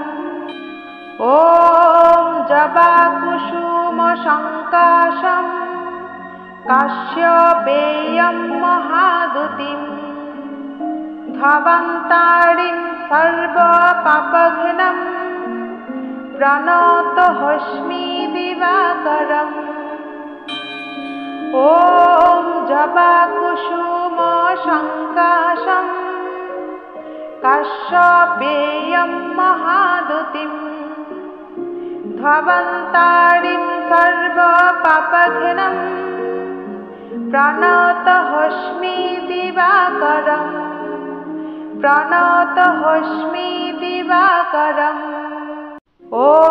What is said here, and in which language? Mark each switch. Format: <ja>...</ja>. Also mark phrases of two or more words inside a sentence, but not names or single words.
<sa>ওম জবা কুসুম সংকাশম কাশ্যপেয়ম মহাদুতিম ধ্ববন্তারিং সর্ব পাপঘ্নম প্রণতহস্মি দিবাকরম। ওম জবা কুসুম সংকাশম काश्यपेयं महादुतिम् ध्ववन्तारिं सर्वपापघ्नं प्रणतोऽस्मि दिवाकरम् प्रणतोऽस्मि दिवाकरम् ॐ</sa>